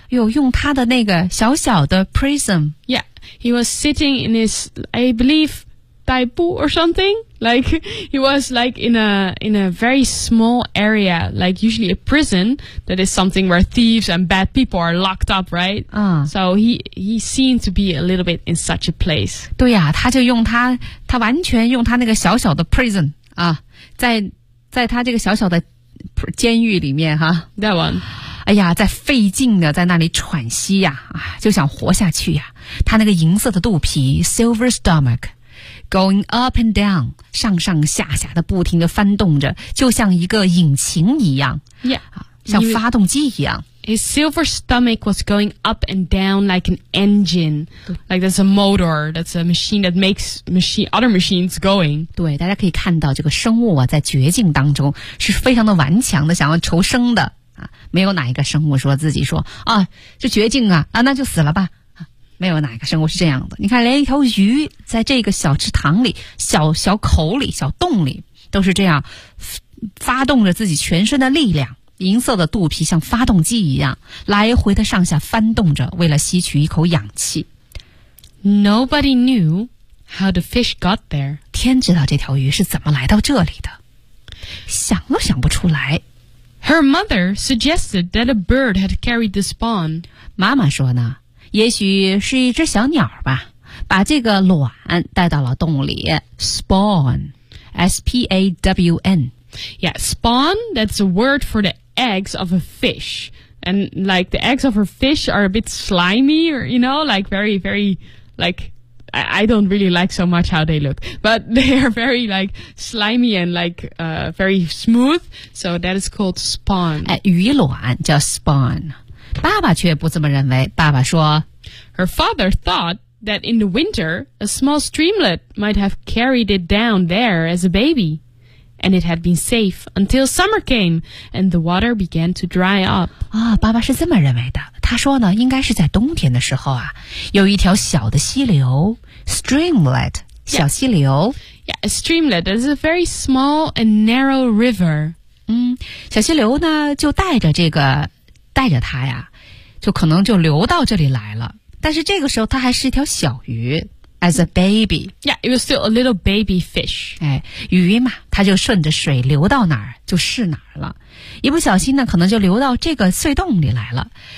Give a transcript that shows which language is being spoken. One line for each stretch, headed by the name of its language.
Chinese: 哟，用他的那个小小的 prison.
English: Yeah, he was sitting in his, I believe, 逮捕 or something. Like, he was like in a very small area, like usually a prison, that is something where thieves and bad people are locked up, right? So he seemed to be a little bit in such a place.
Chinese: 对呀、啊、他就用他完全用他那个小小的 prison, 啊在他这个小小的监狱里面哈。
English: That one.
Chinese: 哎呀，在费劲的在那里喘息呀、啊，就想活下去呀、啊。他那个银色的肚皮 ，
English: silver stomach， going up and down，
Chinese: 上上下下的不停的翻动着，就像一个引擎一样，
English: yeah，
Chinese: 像发动机一样。
English: His silver stomach was going up and down like an engine, like that's a motor, that's a machine that makes machine other machines going.
Chinese: 对，大家可以看到这个生物啊，在绝境当中是非常的顽强的，想要求生的。没有哪一个生物说自己说啊，这绝境啊啊，那就死了吧、啊、没有哪一个生物是这样的。你看，连一条鱼在这个小池塘里、小小口里、小洞里，都是这样发动着自己全身的力量，银色的肚皮像发动机一样来回的上下翻动着，为了吸取一口氧气。
English: Nobody knew how the fish got there.
Chinese: 天知道这条鱼是怎么来到这里的，想都想不出来。
English: Her mother suggested that a bird had carried the spawn.
Chinese: 妈妈说呢，也许是一只小鸟吧，把这个卵带到了洞里。
English: Spawn, S-P-A-W-N. Yeah, spawn, that's a word for the eggs of a fish. And like the eggs of a fish are a bit slimy, or, you know, like very, very, like... I don't really like so much how they look, but they are very like slimy and like very smooth. So that is called spawn.
Chinese: 鱼卵叫 spawn. 爸爸却不这么认为。爸爸说
English: ，Her father thought that in the winter a small streamlet might have carried it down there as a baby, and it had been safe until summer came and the water began to dry up.
Chinese: 啊、哦，爸爸是这么认为的。他说呢，应该是在冬天的时候啊，有一条小的溪流 ，streamlet， 小溪流。
English: Yeah, a streamlet is a very small and narrow river.
Chinese: 嗯，小溪流呢，就带着这个，带着它呀，就可能就流到这里来了。但是这个时候，它还是一条小鱼 ，
English: as a baby. Yeah, it was still a little baby fish.
Chinese: 哎，鱼嘛，它就顺着水流到哪儿就是哪儿了。一不小心呢，可能就流到这个隧洞里来了。